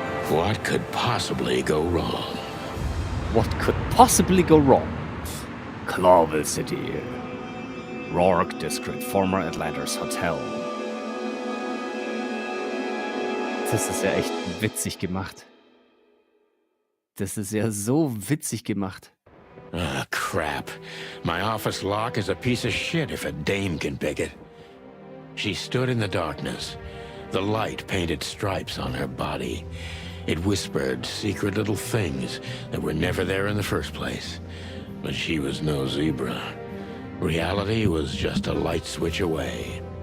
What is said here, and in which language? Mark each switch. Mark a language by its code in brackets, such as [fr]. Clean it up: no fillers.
[en] What could possibly go wrong? What could possibly go wrong? Clawville City. Rourke District, former Atlantis Hotel. [de] Das ist ja echt witzig gemacht. Das ist ja so witzig gemacht. [en] Ah, crap. My office lock is a piece of shit if a dame can pick it. She stood in the darkness. The light painted stripes on her body. It whispered secret little things that were never there in the first place. But she was no zebra. Reality was just a light switch away.